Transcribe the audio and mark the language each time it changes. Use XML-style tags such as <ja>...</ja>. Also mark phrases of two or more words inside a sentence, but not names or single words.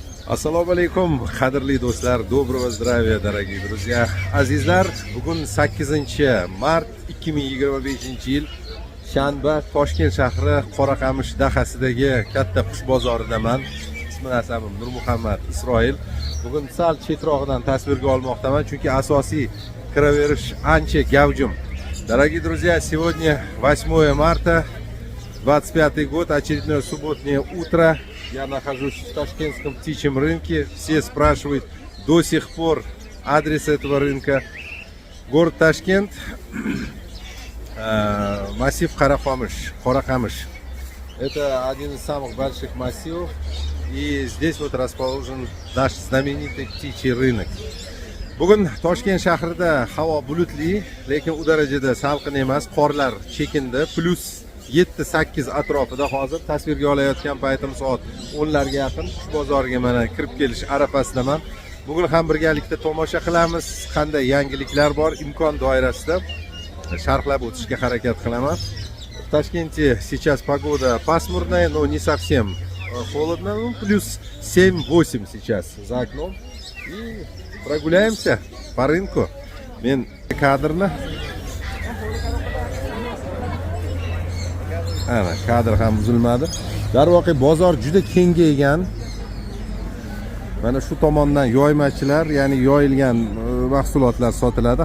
<uz>Assalomu alaykum, qadrli do'stlar,</uz> <ru>доброго здравия, дорогие друзья.</ru> <uz>Azizlar, bugun 8-mart 2025-yil shanba Toshkent shahri Qoraqamish dahasidagi katta qush bozoridaman. Ismim Asabim Nurmuhammad Isroil. Bugun sal chetroqdan tasvirga olmoqdaman, chunki asosiy kiraverish ancha gavjum.</uz> <ru>Дорогие друзья, сегодня 8 марта 25 год, очередное субботнее утро. Я нахожусь в Ташкентском птичьем рынке. Все спрашивают до сих пор адрес этого рынка. Город Ташкент, массив Qoraqamish. Это один из самых больших массивов. И здесь вот расположен наш знаменитый птичий рынок.</ru> <uz>Bugun Toshkent shahrida havo bulutli, lekin u darajada salqin emas, qorlar chekindi. Plus 7-8 atrofida hozir tasvirga olayotgan paytim soat 10 larga yaqin qush bozoriga mana kirib kelish arafasidaman. Bugun ham birgalikda tomosha qilamiz, qanday yangiliklar bor, imkon doirasida sharhlab o'tishga harakat qilaman.</uz> <ru>В Ташкенте сейчас погода пасмурная, но не совсем холодно, ну, плюс 7-8 сейчас за окном. И прогуляемся по рынку.</ru> <uz>Men kadrni ana kadr ham buzilmadi. Darvoqe bozor juda kengaygan. Mana shu tomondan yoymachilar, ya'ni yoyilgan mahsulotlar sotiladi.</uz>